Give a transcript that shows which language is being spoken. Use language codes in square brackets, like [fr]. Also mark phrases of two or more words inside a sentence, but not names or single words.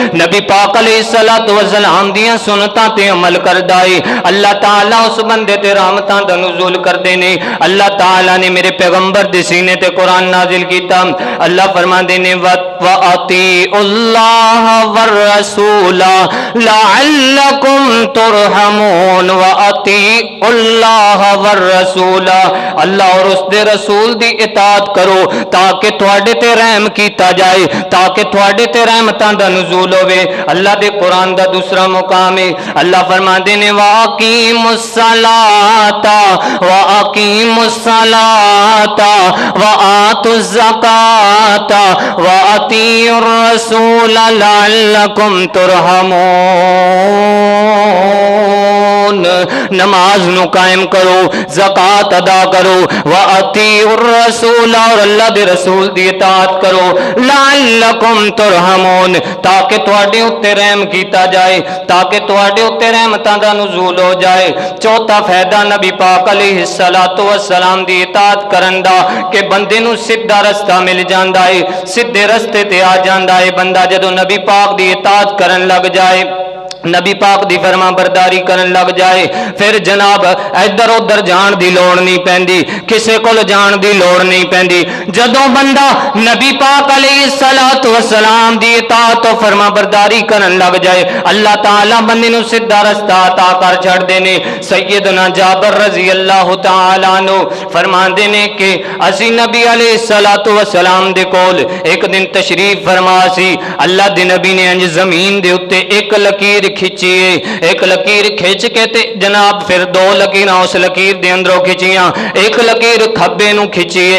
[pa] نبی پاک [ar] عليه الصلاة والسلام [pa] دیاں سنتاں تے عمل کردا ہے اللہ تعالیٰ اس بندے تے رحمتاں دا نزول کردے نیں اللہ تعالیٰ نے میرے پیغمبر دے سینے تے قرآن نازل کیتا اللہ فرماندے نیں [ar] وأطيعوا الله والرسول لعلكم ترحمون وأطيعوا الله والرسول [pa] اللہ اور اس دے رسول دی اطاعت کرو تاکہ تہاڈے تے رحم کیتا جائے تاکہ تہاڈے تے رحمتاں دا نزول ہووے اللہ دے قرآن دا دوجا مقام ہے اللہ فرماندے نیں वाकीमुस्सलाता [ar] وأقيموا الصلاة وآتوا الزكاة وأطيعوا الرسول لعلكم ترحمون [pa] نماز نوں قائم کرو زکات ادا کرو [ar] وأطيعوا [pa] رسول اور اللہ دے رسول دی اطاعت کرو [ar] لعلكم ترحمون [pa] تاکہ تہاڈے اتے رحم کیتا جائے تاکہ تہاڈے اتے رحمتاں دا نزول ہو جائے چوتھا فائدہ نبی پاک [ar] عليه الصلاة والسلام [pa] دی اطاعت کرن دا کہ بندے نوں سدھا رستہ مل جاندا ہے سدھے رستے تے آ جاندا ہے بندہ جدوں نبی پاک دی اطاعت کرن لگ جائے نبی پاک دی فرماں برداری کرن لگ جائے فیر جناب ادھر ادھر جان دی لوڑ نہیں پیندی کسے کول جان دی لوڑ نہیں پیندی جدوں بندہ نبی پاک [ar] عليه الصلاة والسلام [pa] دی اطاعت تو فرماں برداری کرن لگ جائے اللہ تعالیٰ بندے نوں سدھا رستہ عطا کر چھڈدے نیں سیدنا جابر [ar] رضي الله تعالى عنه [pa] فرماندے نیں کہ اسی نبی [ar] عليه الصلاة والسلام [pa] دے کول اک دن تشریف فرما سی اللہ دے نبی نے انج زمین دے اتے اک لکیر کھچی اک لکیر کھچ کے تے جناب فیر دو لکیراں اس لکیر دے اندروں کھچیاں اک لکیر کھبے نوں کھچی